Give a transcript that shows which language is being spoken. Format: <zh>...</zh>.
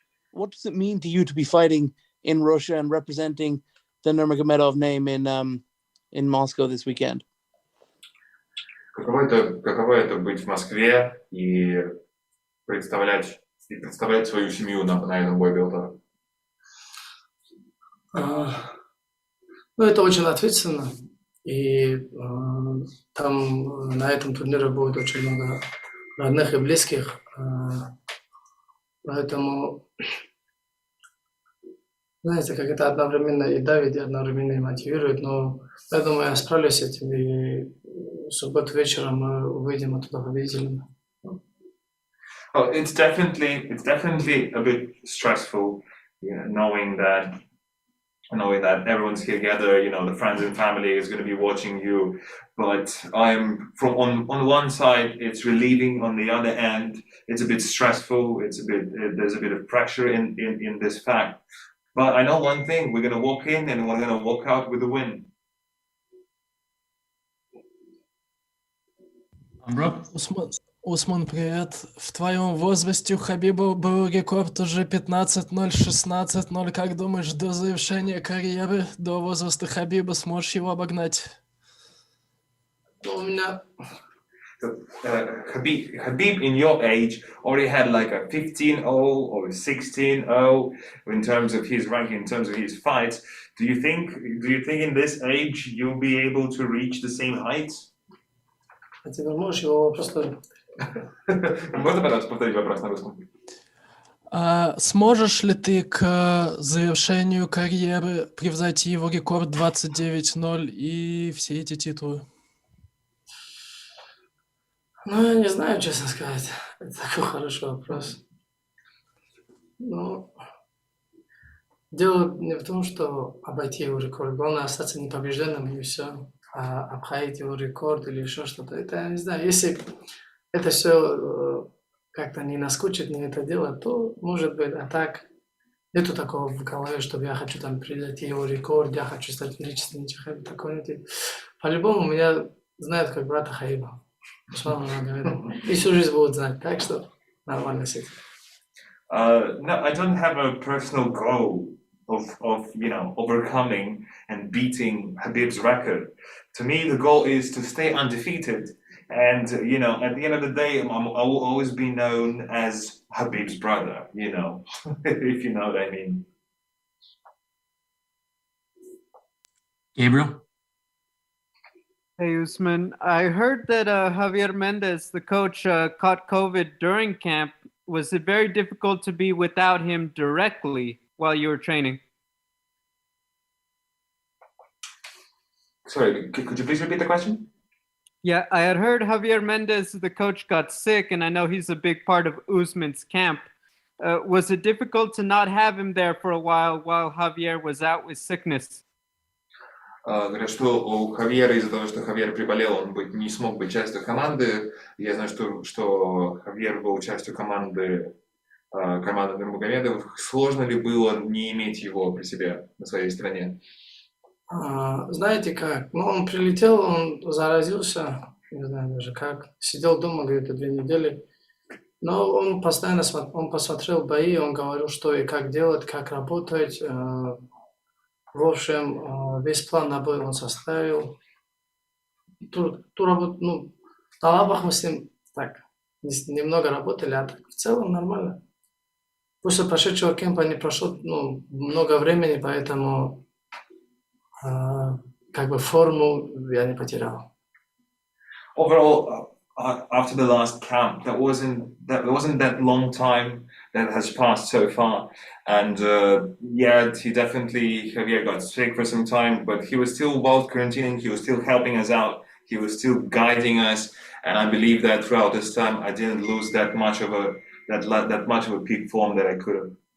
<en>What does it mean to you to be fighting in Russia and representing the Nurmagomedov name in Moscow this weekend?</en> <ru>Каково это быть в Москве и представлять свою семью на этом бой Bellator? Это очень ответственно. И там на этом турнире будет очень много родных и близких. Поэтому, знаете, как это одновременно и давит, и одновременно и мотивирует. Но я думаю, я справлюсь с этим. И в субботу вечером мы выйдем оттуда победителями.</ru> <en>Well, it's definitely a bit stressful, knowing that everyone's together, the friends and family is going to be watching you. But I'm on one side, it's relieving. On the other end, it's a bit stressful. There's a bit of pressure in this fact. But I know one thing: we're going to walk in and we're going to walk out with a win.</en> <ru>Усман, привет. В твоем возрасте у Хабиба был рекорд уже 15-0, 16-0. Как думаешь, до завершения карьеры, до возраста Хабиба сможешь его обогнать? У меня...</ru> <en>Khabib in your age already had like a 15-0 or a 16-0 in terms of his ranking, in terms of his fights. Do you think in this age you'll be able to reach the same heights?</en> <ru>А теперь можешь его вопрос тоже? Можно, пожалуйста, повторить вопрос на русском? Сможешь ли ты к завершению карьеры превзойти его рекорд 29-0 и все эти титулы? Я не знаю, честно сказать. Это такой хороший вопрос. Дело не в том, что обойти его рекорд. Главное остаться непобежденным и все. А обходить его рекорд или еще что-то. Это, я не знаю, если это все как-то не наскучит мне это дело, то может быть, а так Нету такого в голове, чтобы я хочу там прийти его рекорд, я хочу стать величественным Хабиб, такого нет. По-любому меня знают как брата Хабиба. Усмана Нурмагомедова. И всю жизнь будут знать, так что нормально с этим.</ru> <en>No, I don't have a personal goal of overcoming and beating Khabib's record. To me, the goal is to stay undefeated. And at the end of the day, I will always be known as Khabib's brother. If you know what I mean. Gabriel? Hey, Usman. I heard that Javier Mendez, the coach, caught COVID during camp. Was it very difficult to be without him directly while you were training? Sorry, could you please repeat the question? Yeah, I had heard Javier Mendez, the coach, got sick, and I know he's a big part of Usman's camp. Was it difficult to not have him there for a while Javier was out with sickness?</en> <ru>Говорят, что у Хавьера из-за того, что Хавьер приболел, он не смог быть частью команды. Я знаю, что Хавьер был частью команды Нурмагомедов. Сложно ли было не иметь его при себе на своей стороне? Знаете как? Он прилетел, он заразился, не знаю даже как. Сидел дома где-то 2 недели. Но он постоянно посмотрел бои, он говорил, что и как делать, как работать. В общем, весь план на бой он составил. Ту работу, на лабах мы с ним так немного работали, а так в целом нормально. После прошедшего кемпа не прошло много времени, поэтому форму я не потерял.</ru> <en>Overall, after the last camp, there wasn't that long time that has passed so far, and Javier got sick for some time, but he was still while quarantining, he was still helping us out, he was still guiding us, and I believe that throughout this time I didn't lose that much of a peak form that I could have.</en>